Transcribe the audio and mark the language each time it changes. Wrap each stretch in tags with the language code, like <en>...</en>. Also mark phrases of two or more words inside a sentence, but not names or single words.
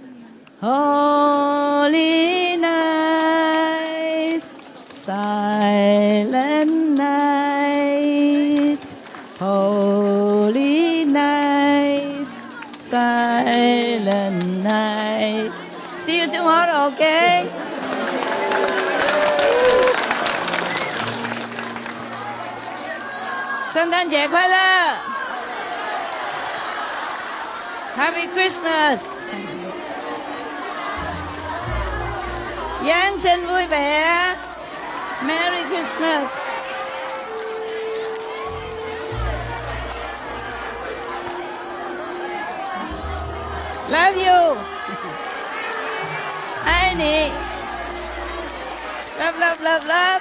<en>Holy night, silent night, holy night, silent night. See you tomorrow, okay?</en> <zh>圣诞节快乐</zh> <en>Happy Christmas.</en> <vi>Giáng sinh vui vẻ.</vi> <en>Merry Christmas. Love you.</en> <vi>Ai nè.</vi> <en>Love, love, love, love.</en>